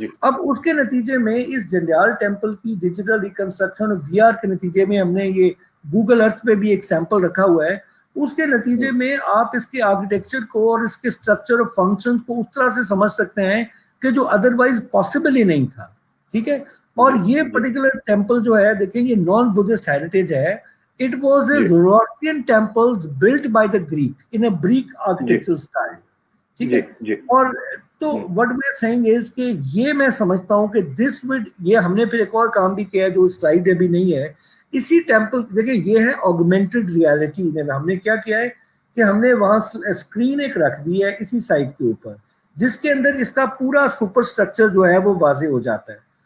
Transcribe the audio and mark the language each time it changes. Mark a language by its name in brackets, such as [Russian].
[Urdu] اب اس کے نتیجے میں اس جنڈیال ٹیمپل کی ڈیجیٹل ریکنسٹرکشن وی آر کے نتیجے میں ہم نے یہ گوگل ارتھ پہ بھی ایک سیمپل رکھا ہوا ہے. اس کے نتیجے میں آپ اس کے آرکیٹیکچر کو اور اس کے اسٹرکچر اور فنکشن کو اس طرح سے سمجھ سکتے ہیں کہ جو [English] otherwise possible [Urdu] ہی نہیں تھا. ٹھیک ہے. اور یہ پرٹیکولر ٹیمپل جو ہے دیکھیں یہ نان بدھسٹ ہیریٹیج ہے. [English] It was a Zoroastrian temple built by the Greek in a Greek architectural style. [Urdu] ٹھیک ہے. اور تو [English] what we are saying is [Urdu] کہ یہ میں سمجھتا ہوں کہ [English] this would [Urdu] یہ ہم نے پھر ایک اور کام بھی کیا ہے جو سلائیڈ ابھی نہیں ہے. اسی ٹیمپل دیکھیں یہ ہے augmented reality. ہم نے کیا کیا ہے کہ ہم نے وہاں اسکرین ایک رکھ دی ہے اسی سائٹ کے اوپر جس کے اندر اس کا پورا سپر اسٹرکچر جو ہے وہ واضح ہو جاتا ہے.